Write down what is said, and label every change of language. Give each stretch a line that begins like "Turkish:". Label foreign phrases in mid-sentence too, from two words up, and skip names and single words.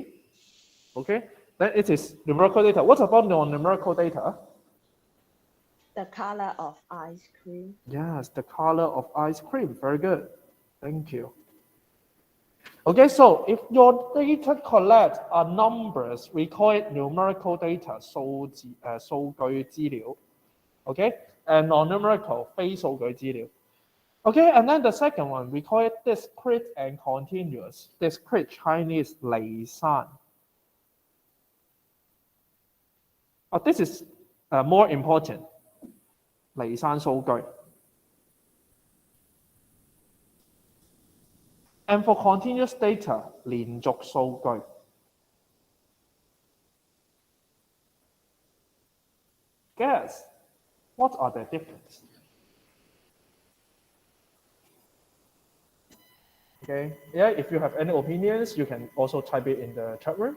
English: Okay, then it is numerical data. What about non-numerical data? The color of ice cream. Yes, the color of ice cream. Very good. Thank you. Okay, so if your data collect are numbers, we call it numerical data,
Chinese: 數據資料.
English: Okay, and non-numerical,
Chinese: 非數據資料.
English: Okay, and then the second one, we call it discrete and continuous. Discrete Chinese 離散. This is more important.
Chinese: 離散數據.
English: And for continuous data,
Chinese: 連續數據.
English: Guess, what are the differences? Okay, yeah, if you have any opinions, you can also type it in the chat room.